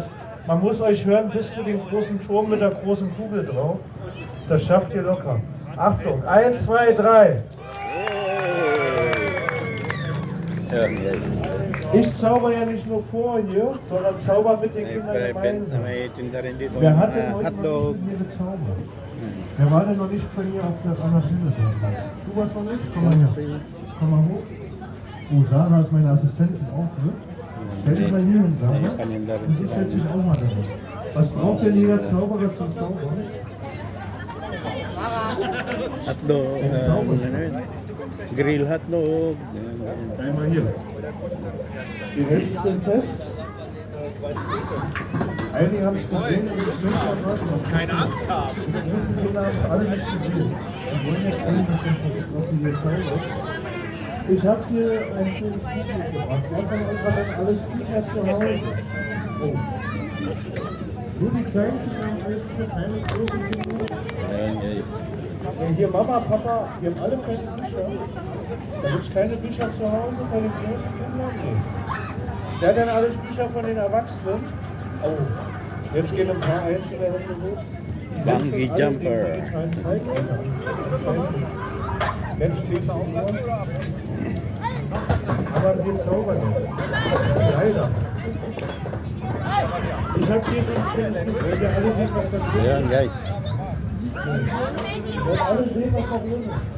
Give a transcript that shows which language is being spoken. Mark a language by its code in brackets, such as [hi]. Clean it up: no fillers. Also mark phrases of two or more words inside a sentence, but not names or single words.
[de] Man muss euch hören bis zu dem großen Turm mit der großen Kugel drauf. Das schafft ihr locker. Achtung, 1, 2, 3. Ja, guys. Ich zauber ja nicht nur vor hier, sondern zauber mit den Kindern gemeinsam. [tl] May tinda rin dito [de] Wer [tl] ng [de] hat denn heute noch [tl] hotdog. [de] nicht mit mir gezaubert? Wer war denn noch nicht bei mir auf der anderen Bühne da? Du warst noch nicht? Komm mal her. Komm mal hoch. Oh, Sarah ist meine Assistentin auch, ne? Stell dich mal hier hin, Sarah. Und sie stellt sich auch mal dahin. Was braucht denn jeder Zauberer zum Zaubern? [tl] Hotdog. Ano yun? [en] Grill hotdog. [de] Einmal hier. Die hältst du denn fest? Einige haben es gesehen und ich will schon keine Angst haben. Die großen Kinder haben es alle nicht gesehen. Die wollen jetzt sehen, was sie hier zaubert. Ich habe hier ein schönes Buch mitgebracht. Wer von euch hat denn alles Bücher zu Hause? Oh. Nur die kleinen Kinder haben alles Bücher, keine großen Kinder. [tl] Ayan guys. [de] Hier Mama, Papa, wir haben alle keine Bücher. Da gibt es keine Bücher zu Hause bei den großen Kindern? Nee. Wer hat denn alles Bücher von den Erwachsenen? Oh, jetzt gehen ein paar einzelne Hände hoch. [en] Bungee Jumper. [de] Jetzt fliegt es auch noch. Aber wir zaubern nicht. Leider. Ich habe hier so ein Kind, wollt ihr alle sehen, was da drin ist? [tl] Ayan guys. [de] Wir wollen alle sehen, was da drin ist.